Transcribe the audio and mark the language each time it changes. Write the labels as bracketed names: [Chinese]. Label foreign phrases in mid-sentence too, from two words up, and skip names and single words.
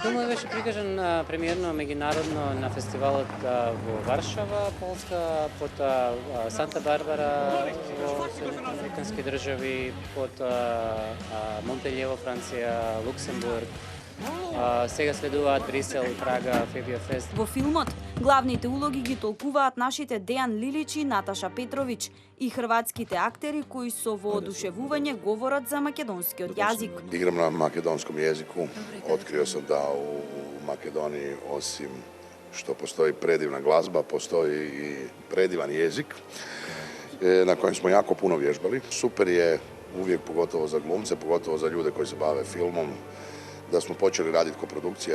[Macedonian] Филмот беше прикажан премиерно меѓународно на фестивалот во Варшава, Полска, потоа Санта Барбара во Соединетите Американски држави, потоа Монпелје во Франција, Луксембург. Сега следуваат Брисел, Прага, Фебио Фест. Во филмот главните улоги ги толкуваат нашите Дејан Лилич и Наташа Петровиќ и хрватските актери кои со воодушевување говорат за македонскиот јазик. [Croatian] Igram na makedonskom jeziku. Открио sam da u Makedoniji osim što postoji predivna glazba, postoji i predivan jezik na kojem smo jako puno vježbali. Super je uvijek, pogotovo za glumce, pogotovo za ljude koji se bave filmom, da smo počeli raditi koprodukcije.